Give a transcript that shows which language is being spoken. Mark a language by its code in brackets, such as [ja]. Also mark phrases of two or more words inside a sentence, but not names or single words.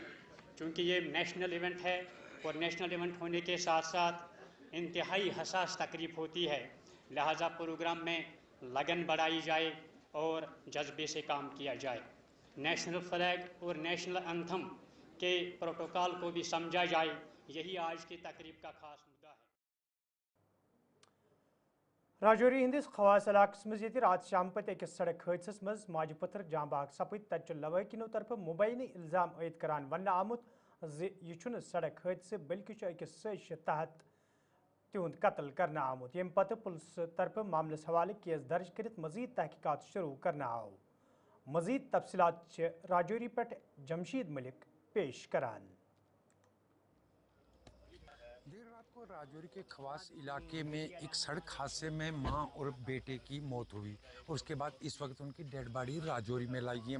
[ur] چونکہ یہ [en] national event [ur] ہے اور [en] national event [ur] ہونے کے ساتھ ساتھ انتہائی حساس تقریب ہوتی ہے، لہٰذا پروگرام میں لگن بڑھائی جائے اور جذبے سے کام کیا جائے. [en] national flag [ur] اور [en] national anthem [ur] کے پروٹوکول کو بھی سمجھا جائے. یہی آج کی تقریب کا خاص مدعا ہے. [ks] राजौरी हंदिस खवास इलाकस मज रात शाम पत अकिस सड़क हादस मज माज पत्थर जांबाग सपद तत लवाकिनो तरफ मुबैनी इल्जाम आयद करान वन आमुत यह सड़क हादसे बल्कि अकिस साजिश तहत तिहुंद कत्ल करना आमुत यम पत पुलिस तरफ मामलस हवाले केस दर्ज कर मजीद तहकीकात शुरू करना आव। मजीद तफसीलात राजौरी पे जमशीद मलिक पेश करान। [ur] دیر رات کو راجوری کے خواص علاقے میں ایک سڑک حادثے میں ماں اور بیٹے کی موت ہوئی اور اس کے بعد اس وقت ان کی [en] dead body [ur] راجوری میں لائی گئی ہے.